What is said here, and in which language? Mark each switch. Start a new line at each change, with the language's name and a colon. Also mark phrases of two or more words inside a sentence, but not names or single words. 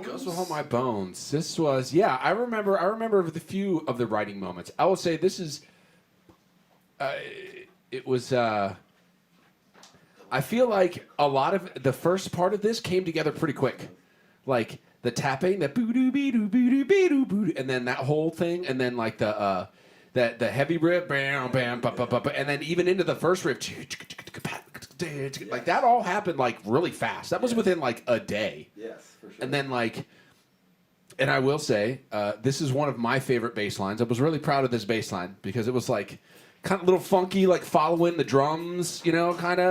English: Ghosts Will Haunt My Bones. This was, I remember the few of the writing moments. I will say this is, it was, I feel like a lot of the first part of this came together pretty quick. Like the tapping, the boo-doo, bee-doo, boo-doo, bee-doo, boo-doo, and then that whole thing, and then like the heavy riff, bam, bam, ba, ba, ba, ba, and then even into the first riff, like that all happened like really fast. That was within like a day. Yes, for sure. And then and I will say, this is one of my favorite bass lines. I was really proud of this bass line because it was like kind of a little funky, like following the drums, kind of.